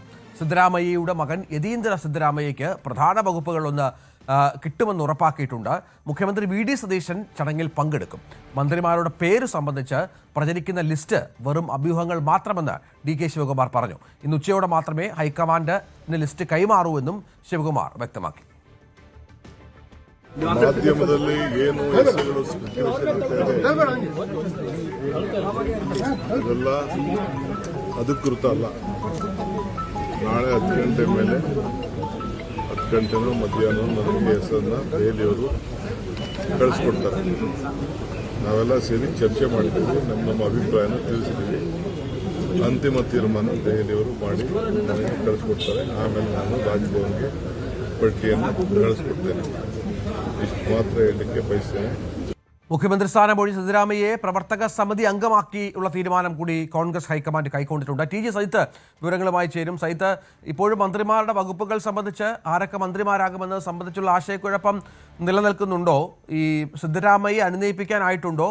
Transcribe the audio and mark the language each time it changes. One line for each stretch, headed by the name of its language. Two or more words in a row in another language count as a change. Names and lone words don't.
Malayalam: സിദ്ധരാമയ്യയുടെ മകൻ യതീന്ദ്ര സിദ്ധരാമയ്യയ്ക്ക് പ്രധാന വകുപ്പുകളൊന്ന് കിട്ടുമെന്ന് ഉറപ്പാക്കിയിട്ടുണ്ട്. മുഖ്യമന്ത്രി VD സതീശൻ ചടങ്ങിൽ പങ്കെടുക്കും. മന്ത്രിമാരുടെ പേര് സംബന്ധിച്ച് പ്രചരിക്കുന്ന ലിസ്റ്റ് വെറും അഭ്യൂഹങ്ങൾ മാത്രമെന്ന് DK ശിവകുമാർ പറഞ്ഞു. ഇന്ന് ഉച്ചയോടെ മാത്രമേ ഹൈക്കമാൻഡിന് ലിസ്റ്റ് കൈമാറൂ എന്നും ശിവകുമാർ വ്യക്തമാക്കി.
Kannada: ಮಾಧ್ಯಮದಲ್ಲಿ ಏನು ಹೆಸರುಗಳು ಅದೆಲ್ಲ ಅಧಿಕೃತ ಅಲ್ಲ. ನಾಳೆ 10 ಗಂಟೆ ಮೇಲೆ 10 ಗಂಟೆನೋ ಮಧ್ಯಾಹ್ನ ನನಗೆ ಹೆಸರನ್ನ ದೆಹಲಿಯವರು ಕಳಿಸ್ಕೊಡ್ತಾರೆ. ನಾವೆಲ್ಲ ಸೇರಿ ಚರ್ಚೆ ಮಾಡಿದ್ದೀವಿ, ನಮ್ಮ ಅಭಿಪ್ರಾಯನ ತಿಳಿಸಿದ್ದೀವಿ. ಅಂತಿಮ ತೀರ್ಮಾನ ದೆಹಲಿಯವರು ಮಾಡಿ ನನಗೆ ಕಳಿಸ್ಕೊಡ್ತಾರೆ. ಆಮೇಲೆ ನಾನು ರಾಜ್ಭವನ್ಗೆ ಪಟ್ಟಿಯನ್ನು ಕಳಿಸ್ಕೊಡ್ತೇನೆ. ಇಷ್ಟು ಮಾತ್ರ ಹೇಳಲಿಕ್ಕೆ ಬಯಸ್ತೇನೆ.
Malayalam: മുഖ്യമന്ത്രി സ്ഥാനമൊഴി സിദ്ധരാമയ്യയെ പ്രവർത്തക സമിതി അംഗമാക്കിയുള്ള തീരുമാനം കൂടി കോൺഗ്രസ് ഹൈക്കമാൻഡ് കൈക്കൊണ്ടിട്ടുണ്ട്. TG സൈത്ത് വിവരങ്ങളുമായി ചേരും. സൈത്ത്, ഇപ്പോഴും മന്ത്രിമാരുടെ വകുപ്പുകൾ സംബന്ധിച്ച് ആരൊക്കെ മന്ത്രിമാരാകുമെന്നത് സംബന്ധിച്ചുള്ള ആശയക്കുഴപ്പം നിലനിൽക്കുന്നുണ്ടോ? ഈ സിദ്ധരാമയ്യെ അനുനയിപ്പിക്കാനായിട്ടുണ്ടോ?